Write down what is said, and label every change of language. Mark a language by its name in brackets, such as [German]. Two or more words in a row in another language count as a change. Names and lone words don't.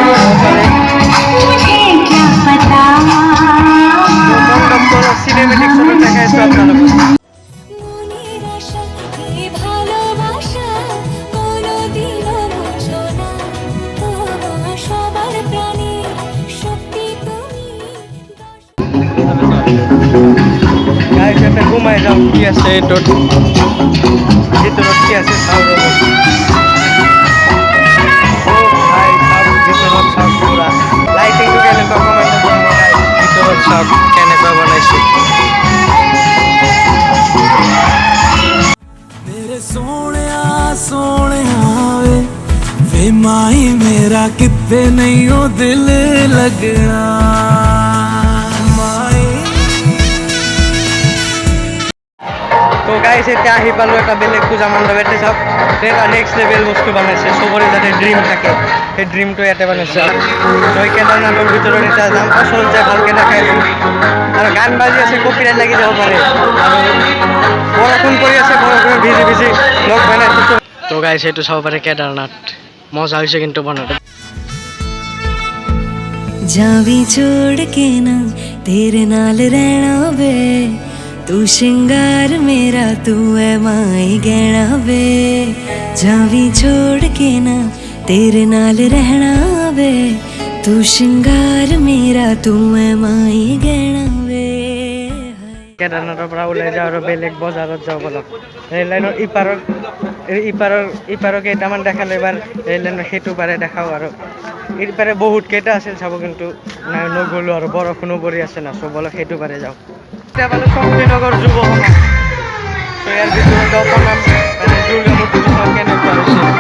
[Assamese] মণ্ডপটো অলপ [English] cinematic shot [Assamese] দেখাইছোঁ আপোনালোকক গাইজ এটা ঘুমাই যাওঁ কি আছে এইটোত ভিতৰত কি আছে চাওঁ ৰ'ব ভিতৰত চাওক পুৰা লাইটিংটো কেনেকুৱা কমেণ্টত জনাব গাইজ ভিতৰত চাওক কেনেকুৱা বনাইছোঁ [Punjabi] ਮੇਰੇ ਸੋਹਣਿਆ ਸੋਹਣਿਆ ਵੇ ਮਾਹੀ ਮੇਰਾ ਕਿਤੇ ਨਹੀਂ ਓ ਦਿਲ ਲਗਣਾ [Assamese] তো গাইজ এতিয়া আহি পালোঁ এটা বেলেগ পূজা মণ্ডপ ইয়াতে চাওক এটা [English] next level [Assamese] বস্তু বনাইছে চবৰে যাতে ড্ৰিম থাকে সেই ড্ৰিমটো ইয়াতে বনাইছে তই কেদাৰনাথৰ ভিতৰত এতিয়া যাম ওচৰত যাই ভালকৈ দেখাইছোঁ আৰু গান বাজি আছে কপিৰাইট লাগি যাব পাৰে আৰু বৰষুণ পৰি আছে বৰষুণত ভিজি ভিজি লগ বনাইছোঁ তো গাইজ সেইটো চাব পাৰে কেদাৰনাথ মজা হৈছে কিন্তু বনাওঁতে [Punjabi] ਜਾਵੀ ਛੋੜ ਕੇ ਨਾ ਤੇਰੇ ਨਾਲ ਰਹਿਣਾ ਵੇ ਤੂ ਸ਼ਿੰਗਾਰ ਮੇਰਾ ਤੂ ਹੈ ਮਾਈ ਗਹਿਣਾ ਵੇ ਜਾਵੀ ਛੋੜ ਕੇ ਨਾ ਤੇਰੇ ਨਾਲ ਰਹਿਣਾ ਵੇ ਤੂ ਸ਼ਿੰਗਾਰ ਮੇਰਾ ਤੂ ਹੈ ਮਾਈ ਗਹਿਣਾ ਵੇ [Assamese] কেদাৰনাথৰ পৰা ওলাই যাওঁ আৰু বেলেগ বজাৰত যাওঁ বলক [English] rail line [Assamese] ইপাৰৰ কেইটামান দেখালে এবাৰ [English] rail line [Assamese] সেইটো পাৰে দেখাওঁ আৰু ইপাৰে বহুত কেইটা আছিল চাব কিন্তু নাই নগ'লোঁ আৰু বৰষুণো পৰি আছে না চ' বলক সেইটো পাৰে যাওঁ এতিয়া পালোঁ শক্তিনগৰ যুৱ সমাজ চ' ইয়াৰ ভিতৰত অপনাম মানে দুৰ্গা মূৰ্তিটো চাওঁ কেনেকুৱা হৈছে